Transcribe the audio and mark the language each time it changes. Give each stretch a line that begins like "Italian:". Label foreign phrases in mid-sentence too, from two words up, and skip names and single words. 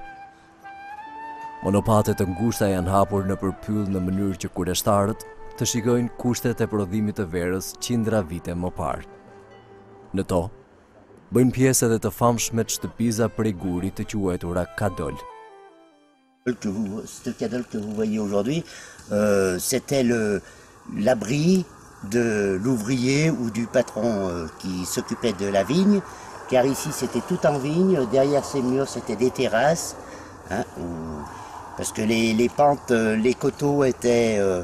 Albanian: Monopatet të ngushta janë hapur në përpyll në mënyrë që kureshtarët të shikojnë kushtet e prodhimit të verës qindra vite më parë. Në to, bëjnë pjesë edhe të famshmet shtëpiza prej gurit të quajtura kadol.
French: Ce cadol que vous voyez aujourd'hui, c'était l'abri de l'ouvrier ou du patron qui s'occupait de la vigne, car ici c'était tout en vigne, derrière ces murs c'était des terrasses, hein, parce que les pentes, les coteaux étaient